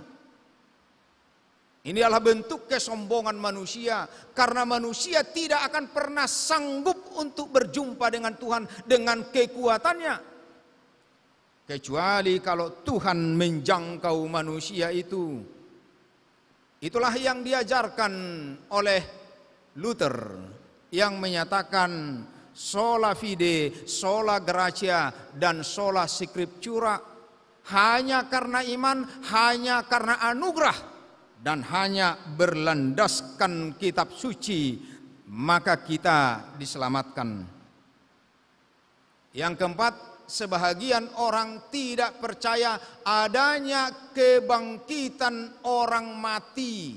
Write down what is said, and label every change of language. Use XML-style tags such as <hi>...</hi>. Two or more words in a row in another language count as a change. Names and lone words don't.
<id>Ini adalah bentuk kesombongan manusia, karena manusia tidak akan pernah sanggup untuk berjumpa dengan Tuhan dengan kekuatannya, kecuali kalau Tuhan menjangkau manusia itu. Itulah yang diajarkan oleh Luther yang menyatakan</id> <la>sola fide, sola gratia,</la> <id>dan</id> <la>sola scriptura.</la> <id>Hanya karena iman, hanya karena anugerah, dan hanya berlandaskan kitab suci, maka kita diselamatkan. Yang keempat, sebahagian orang tidak percaya adanya kebangkitan orang mati.</id>